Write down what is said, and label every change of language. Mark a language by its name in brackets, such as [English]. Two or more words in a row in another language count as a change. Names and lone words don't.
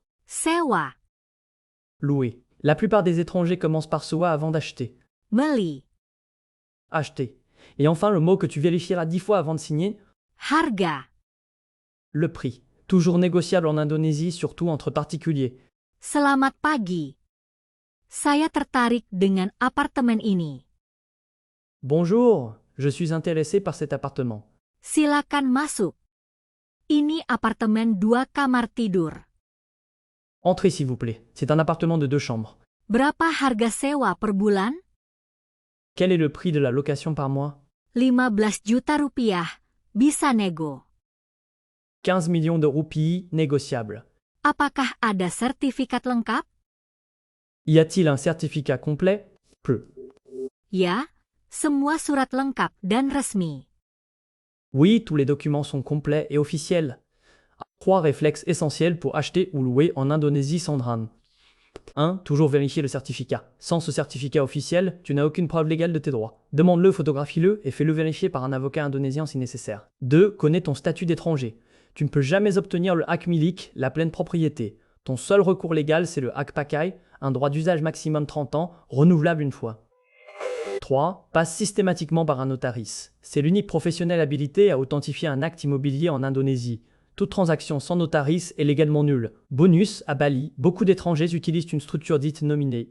[Indonesian] sewa, [French] Louer. La plupart des étrangers commencent par sewa avant d'acheter. [Indonesian] beli, [French] Acheter. Et enfin, le mot que tu vérifieras 10 fois avant de signer, [Indonesian] harga, [French] le prix. Toujours négociable en Indonésie, surtout entre particuliers. [Indonesian] selamat pagi. Saya tertarik dengan apartemen ini. [French] Bonjour, je suis intéressé par cet appartement. [Indonesian] Silakan masuk. Ini apartemen 2 kamar tidur. [French] Entrez s'il vous plaît. C'est un appartement de 2 chambres. [Indonesian] Berapa harga sewa per bulan? [French] Quel est le prix de la location par mois? [Indonesian] 15 juta rupiah. Bisa nego. [French] 15 millions de roupies négociables. [Indonesian] Apakah ada sertifikat lengkap? [French] Y a-t-il un certificat complet? Peu. [Indonesian] Ya, semua surat lengkap dan resmi. [French] Oui, tous les documents sont complets et officiels. 3 réflexes essentiels pour acheter ou louer en Indonésie sans drame. 1. Toujours vérifier le certificat. Sans ce certificat officiel, tu n'as aucune preuve légale de tes droits. Demande-le, photographie-le et fais-le vérifier par un avocat indonésien si nécessaire. 2. Connais ton statut d'étranger. Tu ne peux jamais obtenir le [Indonesian] hak milik, [French] la pleine propriété. Ton seul recours légal, c'est le [Indonesian] hak pakai, [French] un droit d'usage maximum 30 ans, renouvelable une fois. 3. Passe systématiquement par un notaris. C'est l'unique professionnel habilité à authentifier un acte immobilier en Indonésie. Toute transaction sans notaris est légalement nulle. Bonus, à Bali, beaucoup d'étrangers utilisent une structure dite nominée.